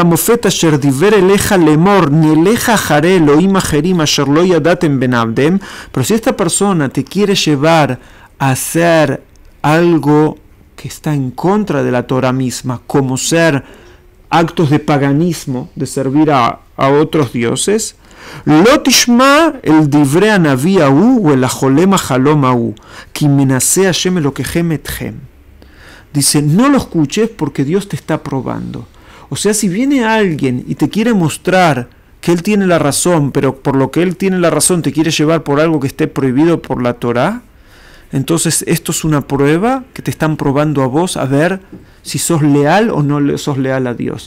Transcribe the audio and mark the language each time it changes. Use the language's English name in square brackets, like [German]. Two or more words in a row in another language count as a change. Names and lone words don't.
[Spanish] si esta persona te quiere llevar a hacer algo que está en contra de la Torah misma, como ser actos de paganismo, de servir a otros dioses, [Hebrew] לא תשמע אל דברי הנביא ההוא ואל החולם החלום ההוא, כי מנסה השם אלוקיכם אתכם. [Spanish] Dice, no lo escuches porque Dios te está probando. O sea, si viene alguien y te quiere mostrar que él tiene la razón, pero por lo que él tiene la razón te quiere llevar por algo que esté prohibido por la Torá, entonces esto es una prueba que te están probando a vos a ver si sos leal o no sos leal a Dios.